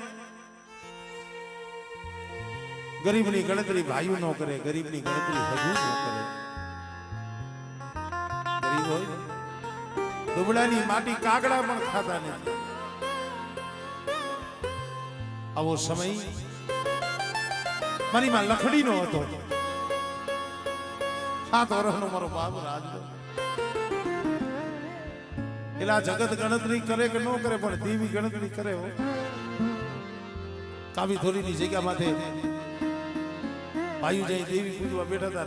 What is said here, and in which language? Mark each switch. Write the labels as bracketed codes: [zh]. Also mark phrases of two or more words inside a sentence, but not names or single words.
[gu] ગરીબની ગણતરી ભાઈઓ ન કરે ગરીબની ગણતરી હજૂ ન કરે. ગરીબ હોય દુબળાની માટી કાગડા પણ ખાતા નહીં. આવો સમય મારી માં લખડી નો હતો 7 વર્ષનો મારો બાપ રાજલો એલા જગત ગણતરી કરે કે નો કરે પણ દેવી ગણતરી કરે હો. કાવી ધોરીની જગ્યા માથે ભાઈઓ જઈ દેવી પૂજવા બેઠા હતા.